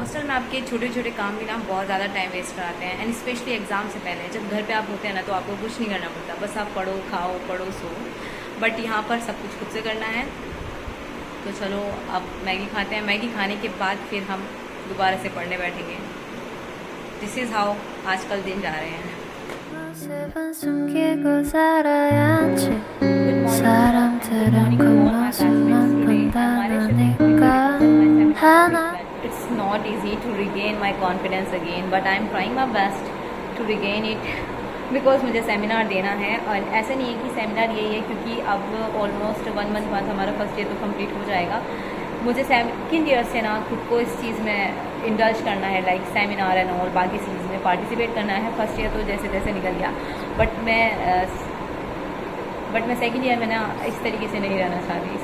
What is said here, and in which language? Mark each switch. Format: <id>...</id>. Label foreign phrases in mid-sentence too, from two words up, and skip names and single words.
<hi>हॉस्टल में आपके छोटे छोटे काम भी ना बहुत ज़्यादा</hi> <en>time waste</en> <hi>कराते हैं,</hi> <en>and specially exam</en> <hi>से पहले। जब घर पे आप होते हैं ना तो आपको कुछ नहीं करना पड़ता, बस आप पढ़ो, खाओ, पढ़ो, सो। बट यहाँ पर सब कुछ खुद से करना है। तो चलो अब मैगी खाते हैं। मैगी खाने के बाद फिर हम दोबारा से पढ़ने बैठेंगे।</hi> <en>this is how</en> <hi>आजकल दिन जा रहे हैं।</hi> <ko>모습은 숨기고 살아야지. 사람들은 겉모습만 본다니까 하나.</ko> <en>It's not easy to regain my confidence again, but I'm trying my best to regain it because</en> <hi>मुझे सेमिनार देना है। और ऐसा नहीं है कि सेमिनार यही है, क्योंकि अब</hi> <en>almost 1 month</en> <hi>बाद हमारा</hi> <en>first year</en> <hi>तो कंप्लीट हो जाएगा। मुझे</hi> <en>second year</en> <hi>से ना खुद को इस चीज़ में इंडल्ज करना है,</hi> <en>like seminar and</en> <hi>और बाकी चीज़ में पार्टिसिपेट करना है।</hi> <en>first year</en> <hi>तो जैसे तैसे निकल गया, बट मैं</hi> <en>second year</en> <hi>में ना इस तरीके से नहीं रहना चाहती।</hi>